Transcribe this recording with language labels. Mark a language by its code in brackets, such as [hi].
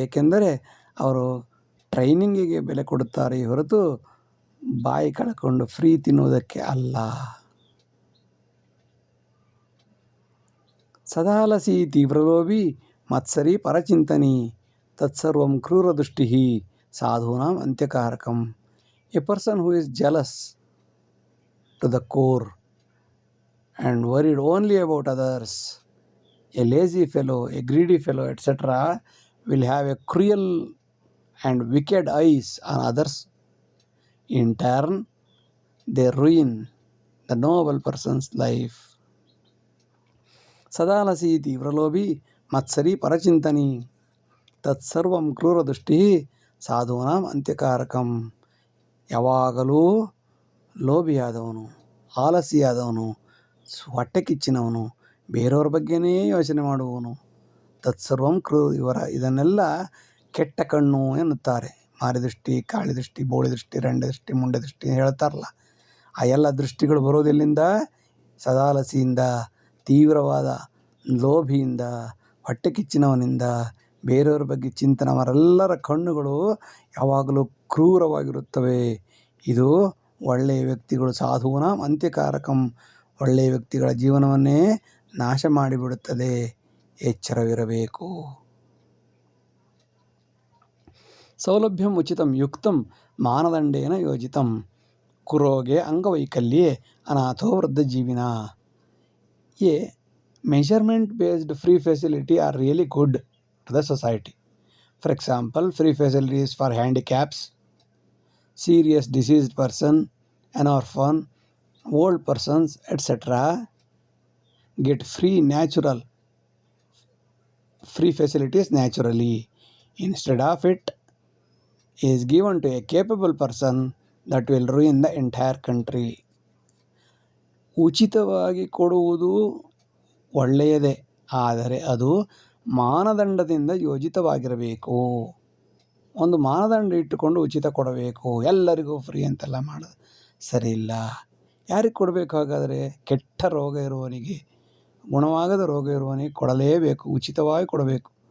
[kn] ಏಕೆಂದರೆ ಅವರು ಟ್ರೈನಿಂಗಿಗೆ ಬೆಲೆ ಕೊಡುತ್ತಾರೆ ಹೊರತು ಬಾಯಿ ಕಳ್ಕೊಂಡು ಫ್ರೀ ತಿನ್ನುವುದಕ್ಕೆ ಅಲ್ಲ. [sa] ಸದಾಲಸಿ ತೀವ್ರಲೋಭಿ ಮತ್ಸರಿ ಪರಚಿಂತನಿ ತತ್ಸರ್ವಂ ಕ್ರೂರದೃಷ್ಟಿ ಸಾಧೂನಾಂ ಅಂತ್ಯಕಾರಕಂ. [en] A person who is jealous to the core and worried only about others, a lazy fellow, a greedy fellow, etc., will have a cruel and wicked eyes on others. In turn, they ruin the noble person's life. [sa] ಸದಾಲಸಿ ತೀವ್ರಲೋಭಿ ಮತ್ಸರಿ ಪರಚಿಂತನಿ ತತ್ಸರ್ವಂ ಕ್ರೂರದೃಷ್ಟಿ ಸಾಧೂನಾಂ ಅಂತ್ಯಕಾರಕಂ. [kn] ಯಾವಾಗಲೂ ಲೋಭಿಯಾದವನು, ಆಲಸಿಯಾದವನು, ಹೊಟ್ಟೆ ಕಿಚ್ಚಿನವನು, ಬೇರೆಯವ್ರ ಬಗ್ಗೆನೇ ಯೋಚನೆ ಮಾಡುವವನು, ತತ್ಸರ್ವಂ ಇದನ್ನೆಲ್ಲ ಕೆಟ್ಟ ಕಣ್ಣು ಎನ್ನುತ್ತಾರೆ. ಮಾರಿದೃಷ್ಟಿ, ಕಾಳಿದೃಷ್ಟಿ, ಬೋಳಿದೃಷ್ಟಿ, ರಂಡದೃಷ್ಟಿ, ಮುಂಡದೃಷ್ಟಿ ಹೇಳ್ತಾರಲ್ಲ, ಆ ಎಲ್ಲ ದೃಷ್ಟಿಗಳು ಬರೋದೆಲ್ಲಿಂದ? ಸದಾಲಸಿಯಿಂದ, ತೀವ್ರವಾದ ಲೋಭಿಯಿಂದ, ಹೊಟ್ಟೆ ಕಿಚ್ಚಿನವನಿಂದ, ಬೇರೆಯವ್ರ ಬಗ್ಗೆ ಚಿಂತನೆ. ಅವರೆಲ್ಲರ ಕಣ್ಣುಗಳು ಯಾವಾಗಲೂ ಕ್ರೂರವಾಗಿರುತ್ತವೆ. ಇದು ಒಳ್ಳೆಯ ವ್ಯಕ್ತಿಗಳು [sa] ಸಾಧೂನಾಂ ಅಂತ್ಯಕಾರಕಂ, [kn] ಒಳ್ಳೆಯ ವ್ಯಕ್ತಿಗಳ ಜೀವನವನ್ನೇ ನಾಶ ಮಾಡಿಬಿಡುತ್ತದೆ. ಎಚ್ಚರವಿರಬೇಕು. [sa] ಸೌಲಭ್ಯಂ ಉಚಿತಂ ಯುಕ್ತಂ ಮಾನದಂಡೇನ ಯೋಜಿತಂ ಕುರೋಗೆ ಅಂಗವೈಕಲ್ಯೆ ಅನಾಥೋ ವೃದ್ಧಜೀವಿನ. [en] A measurement based free facility are really good to the society. For example, free facilities for handicaps, serious diseased person, an orphan, old persons, etc. get free facilities naturally. Instead of it is given to a capable person that will ruin the entire country. [kn] ಉಚಿತವಾಗಿ ಕೊಡುವುದು ಒಳ್ಳೆಯದೇ, ಆದರೆ ಅದು ಮಾನದಂಡದಿಂದ ಯೋಜಿತವಾಗಿರಬೇಕು. ಒಂದು ಮಾನದಂಡ ಇಟ್ಟುಕೊಂಡು ಉಚಿತ ಕೊಡಬೇಕು, ಎಲ್ಲರಿಗೂ ಫ್ರೀ ಅಂತೆಲ್ಲ ಮಾಡೋದು ಸರಿ ಇಲ್ಲ. ಯಾರಿಗೆ ಕೊಡಬೇಕು ಹಾಗಾದರೆ? ಕೆಟ್ಟ ರೋಗ ಇರುವವನಿಗೆ, ಗುಣವಾಗದ ರೋಗ ಇರುವವನಿಗೆ ಕೊಡಲೇಬೇಕು, ಉಚಿತವಾಗಿ ಕೊಡಬೇಕು.